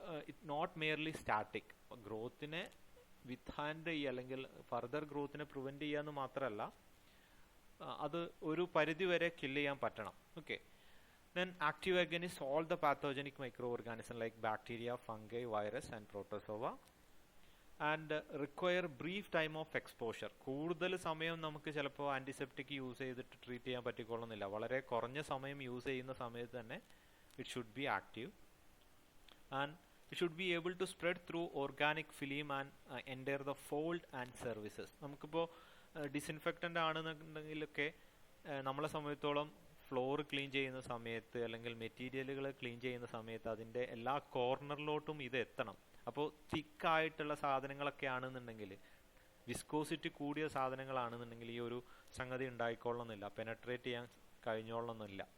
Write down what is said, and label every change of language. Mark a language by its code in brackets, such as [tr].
[en] It not merely static. [ml] ഗ്രോത്തിനെ വിത്ത്ഹാൻഡ് ചെയ്യുക അല്ലെങ്കിൽ further ഗ്രോത്തിനെ prevent ചെയ്യുക എന്ന് മാത്രമല്ല, അത് ഒരു പരിധി വരെ കില്ല് ചെയ്യാൻ പറ്റണം. [en] Okay, then active against all the pathogenic microorganisms like bacteria, fungi, virus and protozoa, and require brief time of exposure. [ml] കൂടുതൽ സമയം നമുക്ക് ചിലപ്പോൾ ആൻറ്റിസെപ്റ്റിക് യൂസ് ചെയ്തിട്ട് ട്രീറ്റ് ചെയ്യാൻ പറ്റിക്കൊള്ളുന്നില്ല. വളരെ കുറഞ്ഞ സമയം യൂസ് ചെയ്യുന്ന സമയത്ത് തന്നെ [en] it should be active, and it should be able to spread through organic film and enter the fold and surfaces. [ml] നമുക്കിപ്പോൾ ഡിസിൻഫെക്റ്റൻ്റ് ആണെന്നുണ്ടെങ്കിലൊക്കെ നമ്മളെ സംബന്ധിച്ചോളം ഫ്ലോർ ക്ലീൻ ചെയ്യുന്ന സമയത്ത് അല്ലെങ്കിൽ മെറ്റീരിയലുകൾ ക്ലീൻ ചെയ്യുന്ന സമയത്ത് അതിൻ്റെ എല്ലാ കോർണറിലോട്ടും ഇത് എത്തണം. അപ്പോൾ തിക്കായിട്ടുള്ള സാധനങ്ങളൊക്കെ ആണെന്നുണ്ടെങ്കിൽ, വിസ്കോസിറ്റി കൂടിയ സാധനങ്ങളാണെന്നുണ്ടെങ്കിൽ ഈ ഒരു സംഗതി ഉണ്ടായിക്കൊള്ളുന്നില്ല, പെനട്രേറ്റ് ചെയ്യാൻ കഴിഞ്ഞോളണമെന്നില്ല.